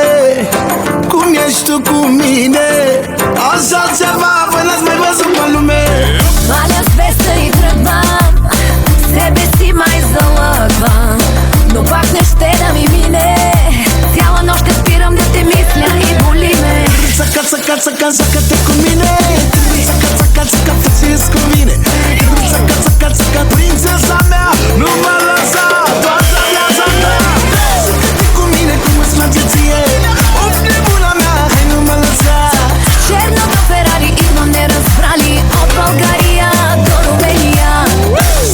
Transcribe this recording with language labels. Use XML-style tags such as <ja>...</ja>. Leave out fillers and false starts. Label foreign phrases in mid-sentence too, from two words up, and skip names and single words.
<ro>Cum ești tu cu mine, așa ceva voi n-ați mai văzut pe lume.</ro> <bg>Паля с 200 и тръгвам, себе си май залъгвам, но пак не ще да ми мине. Цяла нощ ще спирам да те мисля и боли ме.</bg> <ro>Țaca, țaca, țaca, țacă-te cu mine. Țaca, țaca, țaca, fă-ți cu mine. Țaca, țaca, țaca, prințesa mea, nu mă lăsa toată viața mea. Țacă-te cu mine cum îți place ție, of nebuna mea, hai nu mă lăsa. Черното Ферари идвам неразбрали от България до Румелия.</ro>